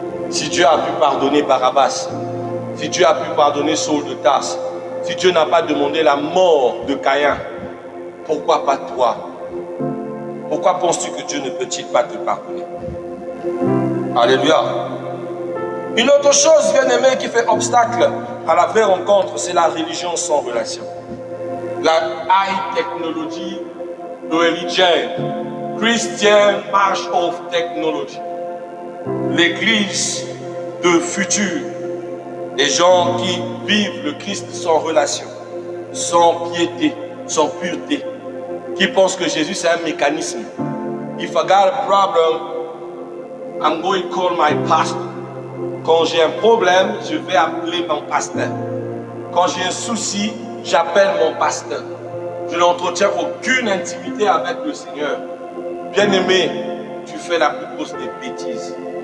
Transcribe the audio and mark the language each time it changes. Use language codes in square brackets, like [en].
[fr] Si Dieu a pu pardonner Barabbas, si Dieu a pu pardonner Saul de Tarse, si Dieu n'a pas demandé la mort de Caïn, pourquoi pas toi? Pourquoi penses-tu que Dieu ne peut-il pas te pardonner? Alléluia. Une autre chose, bien aimé, qui fait obstacle à la vraie rencontre, c'est la religion sans relation. [en] La high technology religion, Christian march of technology. [fr] L'église de futur, des gens qui vivent le Christ sans relation, sans piété, sans pureté, qui pensent que Jésus c'est un mécanisme. [en] If I got a problem, I'm going to call my pastor. [fr] Quand j'ai un problème, je vais appeler mon pasteur. Quand j'ai un souci, j'appelle mon pasteur. Je n'entretiens aucune intimité avec le Seigneur. Bien-aimé, tu fais la plus grosse des bêtises.